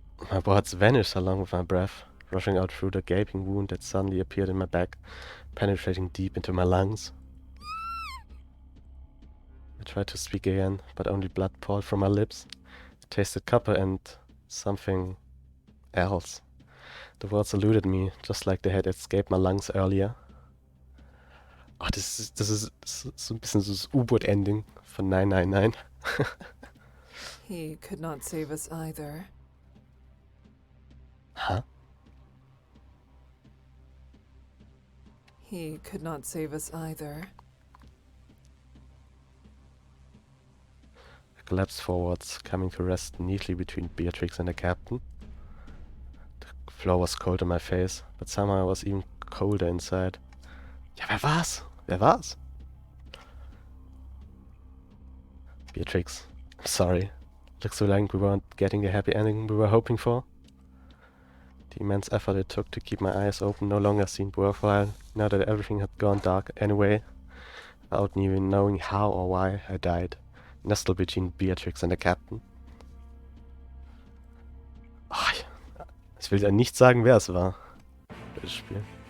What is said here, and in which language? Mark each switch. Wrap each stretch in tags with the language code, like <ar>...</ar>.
<en>My words vanished along with my breath, rushing out through the gaping wound that suddenly appeared in my back, penetrating deep into my lungs. I tried to speak again, but only blood poured from my lips. It tasted copper and something else. The words eluded me, just like they had escaped my lungs earlier.</en> <de>Oh, das ist so ein bisschen so das U-Boot-Ending von 999.</de> <en>He could not save us either. Huh? He could not save us either. I collapsed forwards, coming to rest neatly between Beatrix and the captain. The floor was cold on my face, but somehow I was even colder inside.</en> <de>Ja, wer war's? Wer war's?</de> <en>Beatrix, I'm sorry. Looks so like we weren't getting the happy ending we were hoping for. The immense effort it took to keep my eyes open no longer seemed worthwhile, now that everything had gone dark anyway, without even knowing how or why I died, nestled between Beatrix and the captain.</en> <de>Oh, ich will ja nicht sagen, wer es war. Das Spiel.</de>